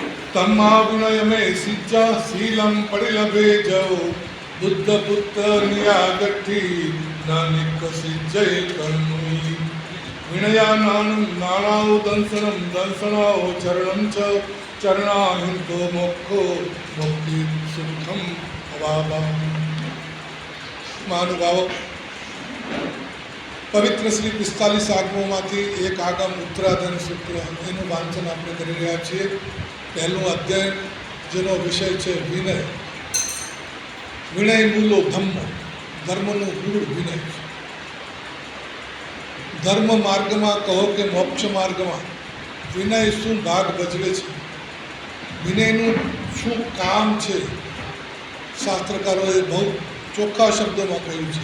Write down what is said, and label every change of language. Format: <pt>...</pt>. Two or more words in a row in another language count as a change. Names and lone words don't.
<pra>तम्मा विनयमे सिज्जा शीलं परिलभेजौ बुद्ध पुत्र नियागट्ठी नानिक सिज्जय कर्मुई विनयानानं नाणाओ दंसनं दंसनाओ चरणं च चरणाहिंतो मोक्षो मुक्ति सुखम अवाबा।</pra> <gu>મહાનુભાવો, પવિત્ર શ્રી 45 આગમોમાંથી એક આગમ ઉત્તરાધન સૂત્ર એનું વાંચન આપણે કરી રહ્યા છીએ। પહેલું અધ્યયન જેનો વિષય છે વિનય।</gu> <pra>विनय मूलो धम्म,</pra> <gu>ધર્મનું મૂળ વિનય છે। ધર્મ માર્ગમાં કહો કે મોક્ષ માર્ગમાં વિનય શું ભાગ ભજવે છે, વિનયનું શું કામ છે, શાસ્ત્રકારોએ બહુ ચોખ્ખા શબ્દોમાં કહ્યું છે।</gu>